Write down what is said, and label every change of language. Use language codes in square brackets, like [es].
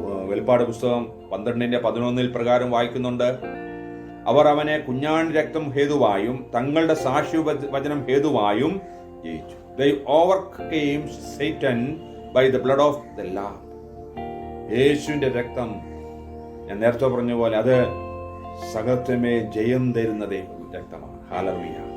[ml] വെളിപ്പാട് പുസ്തകം 12:11 പ്രകാരം വായിക്കുന്നുണ്ട്, അവർ അവനെ കുഞ്ഞാൺ രക്തം ഹേതുവായും തങ്ങളുടെ സാക്ഷി വചനം ഹേതുവായും ജയിച്ചു. [en] They overcame Satan by the blood of the Lamb. [ml] യേശുവിന്റെ രക്തം, ഞാൻ നേരത്തെ പറഞ്ഞ പോലെ, അത് സകലത്തിന്മേൽ ജയം തരുന്ന രക്തമാണ്. ഹല്ലേലൂയ.